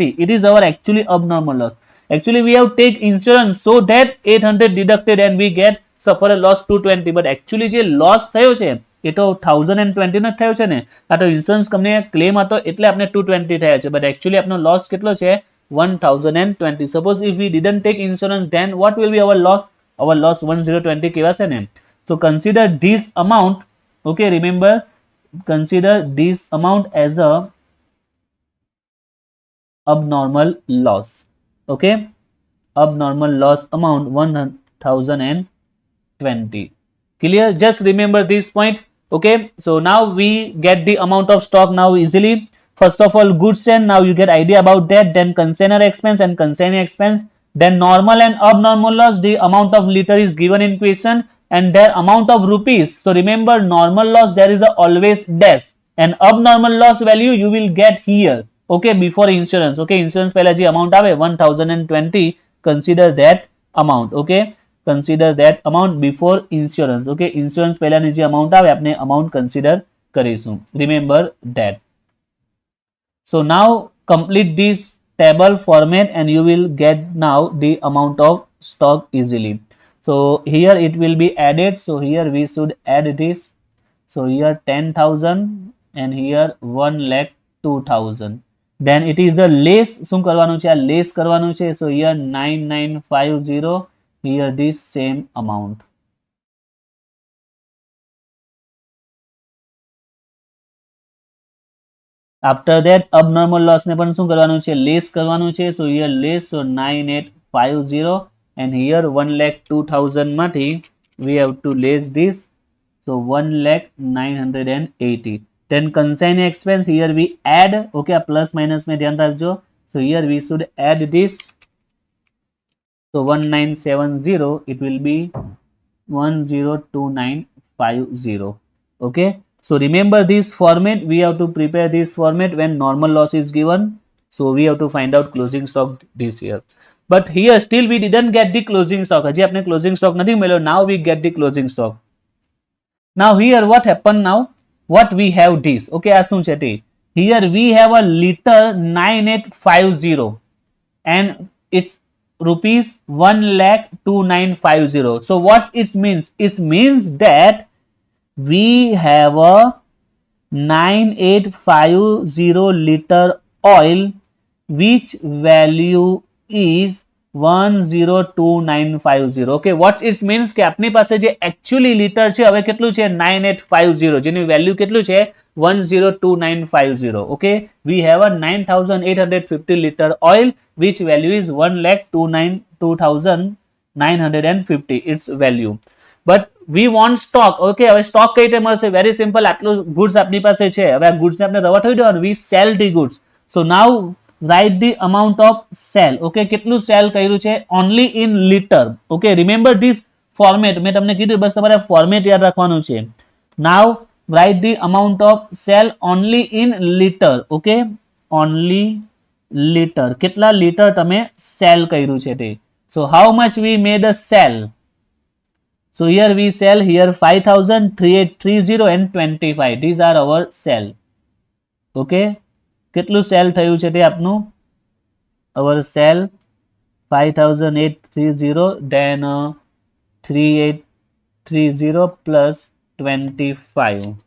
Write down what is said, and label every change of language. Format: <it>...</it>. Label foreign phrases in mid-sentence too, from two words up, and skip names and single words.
<en>It is our actually abnormal loss. Actually we have take insurance so that 800 deducted and we get suffer a loss 220. But actually</en> <gu>જે loss થયો છે એ તો 1020 નો થયો છે ને. આ તો</gu> <en>insurance company claim</en> <gu>હતો એટલે આપણે 220 થયા છે,</gu> <en>but actually</en> <gu>આપણો loss કેટલો છે? 1020.</gu> <en>Suppose if we didn't take insurance, then what will be our loss? Our loss 1020</en> <gu>કેવા છે ને.</gu> <en>So consider this amount. Okay, remember, consider this amount as a abnormal loss. Okay, abnormal loss amount 1020. Clear? Just remember this point. Okay, so now we get the amount of stock now easily. First of all, goods and now you get idea about that. Then consignor expense and consignee expense. Then normal and abnormal loss, the amount of liter is given in question and their amount of rupees. So remember, normal loss there is a always dash and abnormal loss value you will get here. Okay, before insurance. Okay, insurance</en> <gu>પહેલા જે</gu> <en>amount</en> <gu>આવે</gu> <en>1020, consider that amount. Okay, consider that amount before insurance. Okay, insurance</en> <gu>પહેલાની જે amount આવે આપણે amount consider કરીશું.</gu> <en>Remember that. So now complete this table format and you will get now the amount of stock easily. So here it will be added. So here we should add this. So here 10,000 and here 1,02,000. Then it is a less.</en> <gu>શું કરવાનું છે? આ less કરવાનું છે.</gu> <en>So here 9950. Here this same amount. After that abnormal loss</en> <gu>ને પણ શું કરવાનું છે? less કરવાનું છે.</gu> <en>So here less. So 9850 and here 1,02,000 માંથી we have to less this. So 1,980. Then consignee expense, here we add. Okay, plus minus</en> <hi>में ध्यान रखो.</hi> <en>So here we should add this. So 1970, it will be 102950. Okay, so remember this format. We have to prepare this format when normal loss is given. So we have to find out closing stock this year. But here still we didn't get the closing stock.</en> <gu>હજી આપણે</gu> <en>closing stock</en> <gu>નથી મળ્યો.</gu> <en>Now we get the closing stock. Now here what happened now? What we have this.</en> <gu>Okay, આ શું છે તે?</gu> <en>Here we have a liter 9850 and it's rupees 1,2950. So what it means? It means that we have a 9850 liter oil which value is 102950. Okay, what it means</en> <gu>કે આપની પાસે જે actually liter છે હવે કેટલું છે? 9850, જેની વેલ્યુ કેટલું છે? 102950.</gu> <en>Okay, we have a 9850 liter oil which value is 1,02,000 950 its value. But we want stock.</en> <gu>Okay, હવે stock કઈ રીતે મળશે?</gu> <en>Very simple.</en> <gu>આટલું goods આપણી પાસે છે. હવે આ goods ને આપણે રવા થઈ દેવાનું.</gu> <en>We sell the goods. So now write the amount of sell.</en> <gu>Okay, કેટલું sell કર્યું છે?</gu> <en>Only in liter. Okay, remember this format.</en> <gu>મેં તમને કીધું બસ તમારે format યાદ રાખવાનું છે.</gu> <en>Now write the amount of sell only in liter. Okay, only liter.</en> <gu>કેટલા liter તમે sell કર્યું છે તે?</gu> <en>So how much we made a sell? So here we sell here 5000, 3830 and 25. These are our sell.</en> <gu>Okay. કેટલું sell થયું છે તે આપનું?</gu> <en>Our sell 5830 then 3830 plus 25.</en>